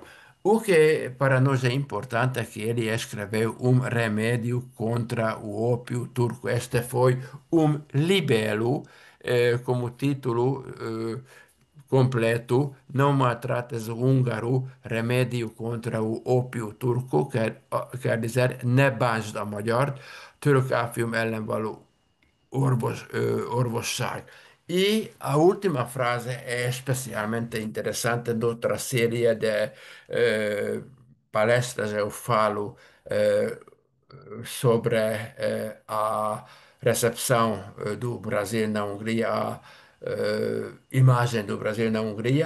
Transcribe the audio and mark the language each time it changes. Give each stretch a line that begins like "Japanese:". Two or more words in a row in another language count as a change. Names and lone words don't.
Portuguese: O que para nós é importante é que ele escreveu um remédio contra o ópio turco. Este foi um libelo, como título completo, Não maltrates o húngaro, remédio contra o ópio turco, quer dizer,
Hungarian: ne bánsd a magyart, török áfium ellen való orvosság.
Portuguese: E a última frase é especialmente interessante noutra série de palestras eu falo sobre a recepção do Brasil na Hungria, a imagem do Brasil na Hungria.